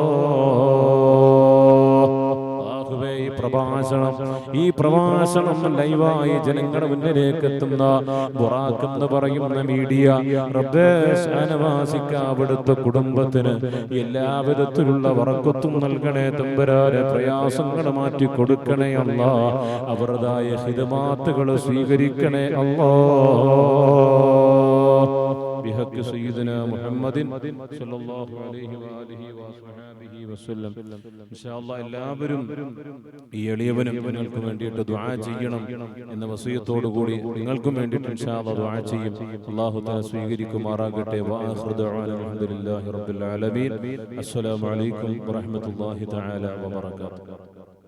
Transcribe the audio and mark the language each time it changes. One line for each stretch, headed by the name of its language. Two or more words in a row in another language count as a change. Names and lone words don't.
Malayalam: ഈ പ്രഭാഷണം ലൈവായി ജനങ്ങളുടെ മുന്നിലേക്ക് എത്തുന്ന ബുറാഖ് എന്ന് പറയുന്ന മീഡിയ റബ്ബേ ഷാനവാസിക്ക് അവിടുത്തെ കുടുംബത്തിന് എല്ലാവിധത്തിലുള്ള ബറക്കത്തും നൽകണേ തമ്പുരാനെ. പ്രയാസങ്ങൾ മാറ്റി കൊടുക്കണേ അല്ലാ, അവരുടേതായ ഖിദ്മാത്തുകൾ സ്വീകരിക്കണേ അല്ലാ.
Arabic: بحق سيدنا محمد صلى الله عليه وآله وصحبه وسلم. إن شاء الله
Malayalam: എല്ലാവരും ഈ എളിയവനും നിങ്ങൾക്ക് വേണ്ടിയിട്ട് ദുആ ചെയ്യണം എന്ന വസിയത്തോടു കൂടി നിങ്ങൾക്കും വേണ്ടിയിട്ട്
Arabic: إن شاء الله
Malayalam: ദുആ ചെയ്യും.
Arabic: الله تعالى
Malayalam: സ്വീകരിക്കുമാറാകട്ടെ.
Arabic: وآخر دعوانا الحمد لله رب العالمين. السلام عليكم ورحمة الله تعالى وبركاته.